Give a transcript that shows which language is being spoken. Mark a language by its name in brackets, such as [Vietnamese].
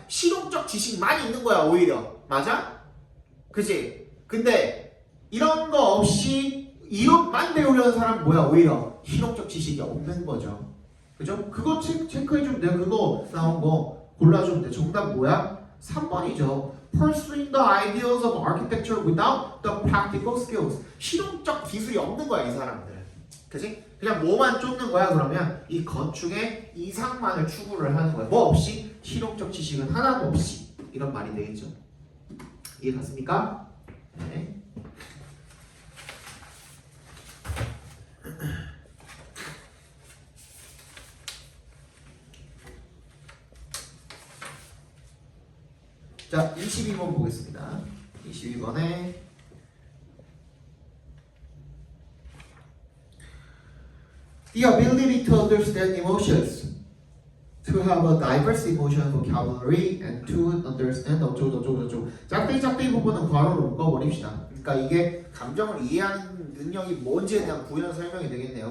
[Korean] 실용적 지식만 있는 거야 오히려. 맞아? 그치? 근데 이런 거 없이 이론만 배우려는 사람은 뭐야? 오히려 실용적 지식이 없는 거죠. 그죠? 그거 체크해주면 돼. 그거 나온 거 골라주면 돼. 정답 뭐야? 3번이죠. [English] Pursuing the ideals of architecture without the practical skills. [Korean] 실용적 기술이 없는 거야, 이 사람들은. 그치? 그냥 뭐만 쫓는 거야, 그러면? 이 건축의 이상만을 추구를 하는 거야. 뭐 없이? 실용적 지식은 하나도 없이. 이런 말이 되겠죠. 이해 갔습니까? 네. 자, 22번 보겠습니다. [English] 22번에 The ability to understand emotions, to have a diverse emotional vocabulary, and to understand [Korean] 어쩌고저쩌고. 짝대기 부분은 괄호로 묶어버립시다. 그러니까 이게 감정을 이해하는 능력이 뭔지에 대한 부연 설명이 되겠네요.